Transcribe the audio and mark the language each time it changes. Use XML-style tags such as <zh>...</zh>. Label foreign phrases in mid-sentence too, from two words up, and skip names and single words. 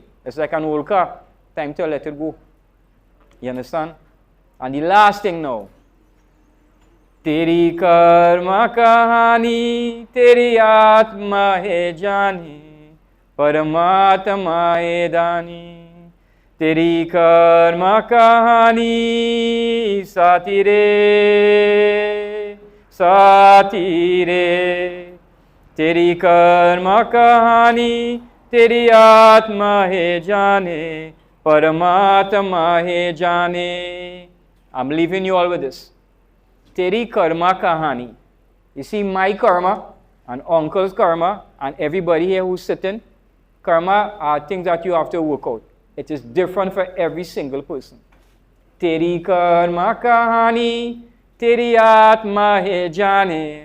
<en>It's like an old car. Time to let it go. You understand? And the last thing now.</en> <hi>तेरी कर्म कहानी, तेरी आत्मा है जानी, परमात्मा है दानी. तेरी कर्म कहानी, साथी रे, साथी रे. तेरी कर्म कहानी, तेरी आत्मा है जाने, परमात्मा है जाने.</hi> <en>I'm leaving you all with this.</en> <hi>तेरी कर्म कहानी.</hi> <en>You see, my karma and uncle's karma and everybody here who's sitting, karma are things that you have to work out. It is different for every single person.</en> <hi>तेरी कर्म कहानी, तेरी आत्मा है जाने.</hi>